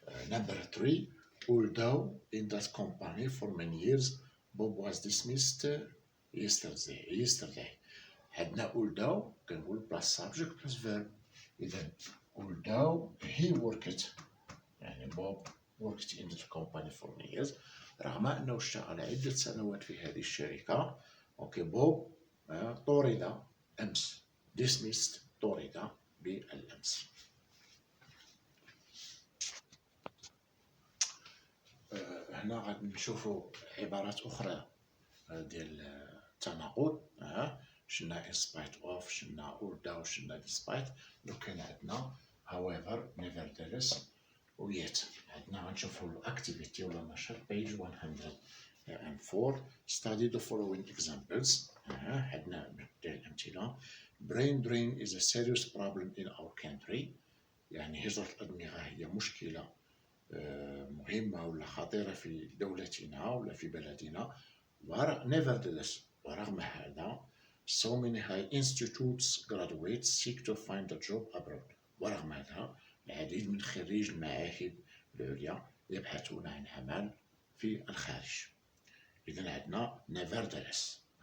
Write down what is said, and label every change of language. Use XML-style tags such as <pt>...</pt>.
<en>Number 3 although in that company for many years Bob was dismissed yesterday.</en> <ar>عندنا</ar> <en>although</en> <ar>كنقول</ar> <en>plus subject plus verb.</en> <ar>إذا</ar> <en>although he worked</en> <ar>يعني</ar> <en>Bob worked in the company for many years</en> <ar>رغم أنه اشتغل عدة سنوات في هذه الشركة بوب طرد أمس</ar> <en>dismissed</en> <ar>طرد بالأمس. هنا غادي نشوفوا عبارات أخرى ديال التناقض. شلنا</ar> <en>in spite of</en> <ar>شلنا</ar> <en>although</en> <ar>شلنا</ar> <en>despite.</en> <ar>لو كان عندنا</ar> <en>however nevertheless</en> <ar>ويت. عندنا غنشوفوا الأكتيفيتي ولا النشاط</ar> <en>page 104. study the following examples.</en> <ar>عندنا الأمثلة.</ar> <en>brain drain is a serious problem in our country.</en> <ar>يعني هجرة الأدمغة هي مشكلة مهمة ولا خطيرة في دولتنا ولا في بلدنا.</ar> <en>nevertheless</en> <ar>ورغم هذا</ar> <en>so many high institutes graduates seek to find a job abroad.</en> <ar>ورغم هذا العديد من خريج المعاهد العليا يبحثون عن عمل في الخارج. إذا عندنا</ar> <en>nevertheless.</en>